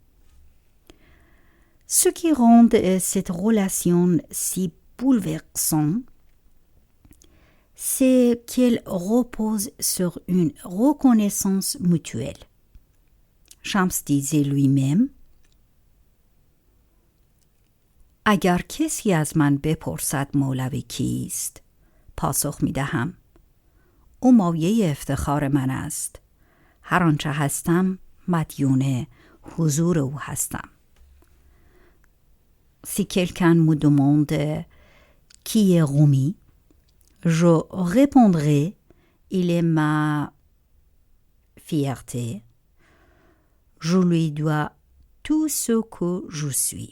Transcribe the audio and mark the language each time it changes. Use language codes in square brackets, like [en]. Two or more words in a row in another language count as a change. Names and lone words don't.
[fr] Ce qui rend cette relation si bouleversante, c'est qu'elle repose sur une reconnaissance mutuelle. Shams disait lui-même, [fa] اگر کسی از من بپرسد مولوی کیست، پاسخ می دهم او مایه افتخار من است. هر آنچه هستم مدیون حضور او هستم. [fr] Si quelqu'un me demande qui est Rumi, je répondrai il est ma fierté. Je lui dois tout ce que je suis.